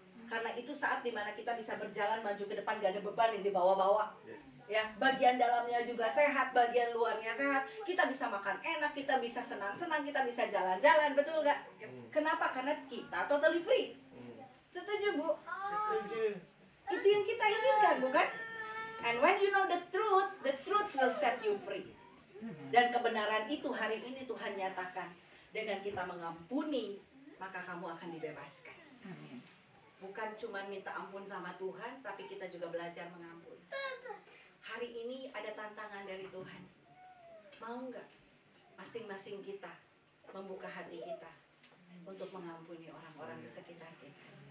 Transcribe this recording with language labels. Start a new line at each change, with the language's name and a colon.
Indonesian: Karena itu saat dimana kita bisa berjalan maju ke depan, gak ada beban yang dibawa-bawa. Ya, bagian dalamnya juga sehat, bagian luarnya sehat. Kita bisa makan enak, kita bisa senang-senang, kita bisa jalan-jalan, betul gak? Kenapa? Karena kita totally free. Setuju, Bu? Setuju. Itu yang kita inginkan, bukan?
English: And when you know the truth will set you free.
Indonesian: Dan kebenaran itu hari ini Tuhan nyatakan. Dengan kita mengampuni, maka kamu akan dibebaskan. Bukan cuma minta ampun sama Tuhan, tapi kita juga belajar mengampuni. Hari ini ada tantangan dari Tuhan. Mau nggak masing-masing kita membuka hati kita untuk mengampuni orang-orang di sekitar kita?